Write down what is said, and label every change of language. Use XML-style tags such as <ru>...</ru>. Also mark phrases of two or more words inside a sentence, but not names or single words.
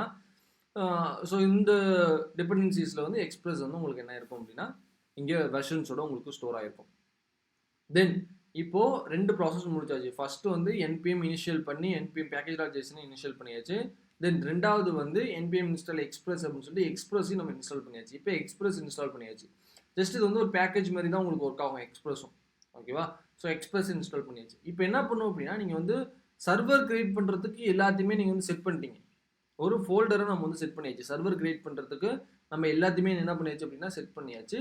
<ta>ஸோ இந்த டிபெண்டன்சிஸில் வந்து எக்ஸ்பிரஸ் வந்து உங்களுக்கு என்ன இருக்கும் அப்படின்னா இங்கே வெர்ஷன்ஸோட உங்களுக்கு ஸ்டோர் ஆகிருக்கும். தென் இப்போது ரெண்டு ப்ராசஸ் முடிச்சாச்சு. ஃபஸ்ட்டு வந்து npm இனிஷியல் பண்ணி npm package.json இனிஷியல் பண்ணியாச்சு. தென் ரெண்டாவது வந்து</ta> <en>npm install express</en> <ta>அப்படின்னு சொல்லிட்டு எக்ஸ்பிரஸையும் நம்ம இன்ஸ்டால் பண்ணியாச்சு. இப்போ எக்ஸ்பிரஸ் இன்ஸ்டால் பண்ணியாச்சு. ஜஸ்ட் இது வந்து ஒரு பேக்கேஜ் மாதிரி தான் உங்களுக்கு ஒர்க் ஆகும் எக்ஸ்பிரஸும். ஓகேவா? ஸோ எக்ஸ்பிரஸ் இன்ஸ்டால் பண்ணியாச்சு. இப்போ என்ன பண்ணும் அப்படின்னா நீங்கள் வந்து</ta> <en>server create</en> <ta>பண்ணுறதுக்கு எல்லாத்தையுமே நீங்கள் வந்து செட் பண்ணிட்டீங்க. ஒரு ஃபோல்டரை நம்ம வந்து செட் பண்ணியாச்சு.</ta> <en>server create</en> <ta>பண்ணுறதுக்கு நம்ம எல்லாத்தையுமே என்ன பண்ணியாச்சு அப்படின்னா செட் பண்ணியாச்சு.</ta>